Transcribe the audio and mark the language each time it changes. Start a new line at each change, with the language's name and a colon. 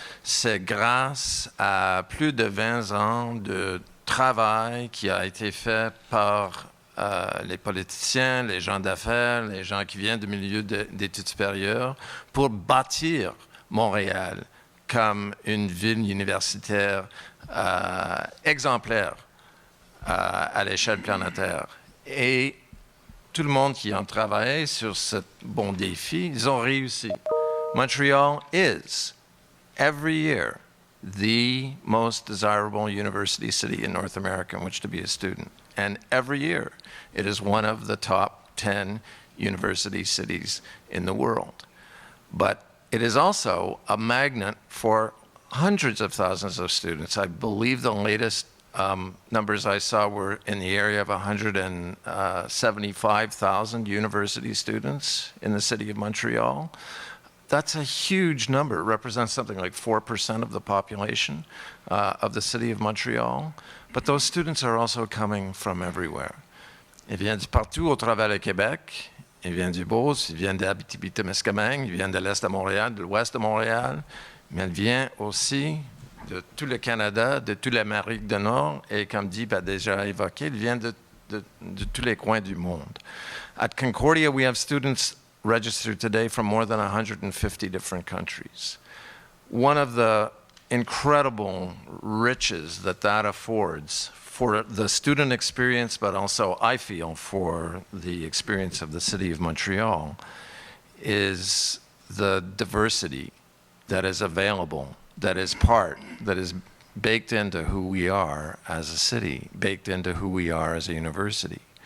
French: C'est grâce à plus de 20 ans de travail qui a été fait par les politiciens, les gens d'affaires, les gens qui viennent du milieu d'études supérieures pour bâtir Montréal comme une ville universitaire exemplaire à l'échelle planétaire. Et tout le monde qui a travaillé sur ce bon défi, ils ont réussi.
English: Montreal is, every year, the most desirable university city in North America in which to be a student. And every year, it is one of the top 10 university cities in the world. But it is also a magnet for hundreds of thousands of students. I believe the latest numbers I saw were in the area of 175,000 university students in the city of Montreal. That's a huge number. It represents something like 4% of the population of the city of Montreal. But those students are also coming from everywhere.
French: Ils viennent de partout au travers du Québec. Ils viennent du Beauce, ils viennent d'Abitibi-Témiscamingue, ils viennent de l'Est de Montréal, de l'Ouest de Montréal. Mais ils viennent aussi de tout le Canada, de toute l'Amérique du Nord. Et comme Deep a déjà évoqué, ils viennent de tous les coins du monde.
English: At Concordia, we have students registered today from more than 150 different countries. One of the incredible riches that affords for the student experience, but also I feel for the experience of the city of Montreal, is the diversity that is available, that is baked into who we are as a city, baked into who we are as a university.